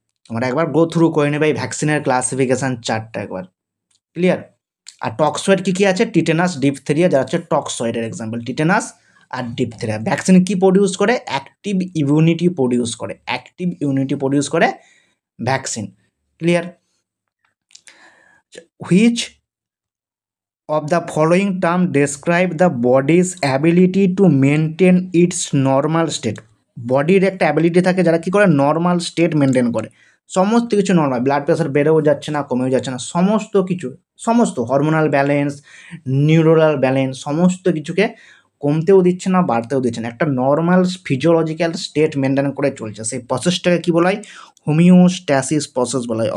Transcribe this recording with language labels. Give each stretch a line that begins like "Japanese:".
Bangla: আমরা একবার go through করে নেবে এই ভ্যাকসিনের ক্লাসিফিকেশান চারটা একবার। ক্লিয়ার? আর টক্সয়েড কী কী আছে? টিটেনাস, ডিপথেরিয়া, যা হচ্ছে টক্সয়েডের এক্সাম্পল, টিটেনাস আর ডিপথেরিয়া। ভ্যাকসিন কি প্রডিউস করে? অ্যাক্টিভ ইমিউনিটি প্রডিউস করে, অ্যাক্টিভ ইমিউনিটি প্রডিউস করে vaccine. Clear?
English: Which of the following term describe the body's ability to maintain its normal state?
Bangla: বডির একটা ability থাকে যারা কী করে? নর্মাল স্টেট মেনটেন করে। সমস্ত কিছু নর্মাল, ব্লাড প্রেশার বেড়েও যাচ্ছে না, কমেও যাচ্ছে না, সমস্ত কিছু, সমস্ত হরমোনাল ব্যালেন্স, নিউরোনাল ব্যালেন্স, সমস্ত কিছুকে কমতেও দিচ্ছে না, বাড়তেও দিচ্ছে না, একটা নর্মাল ফিজিওলজিক্যাল স্টেট মেনটেন করে চলছে। সেই প্রসেসটাকে কী বলা হয়? হোমিওস্ট্যাসিস প্রসেস বলা হয়।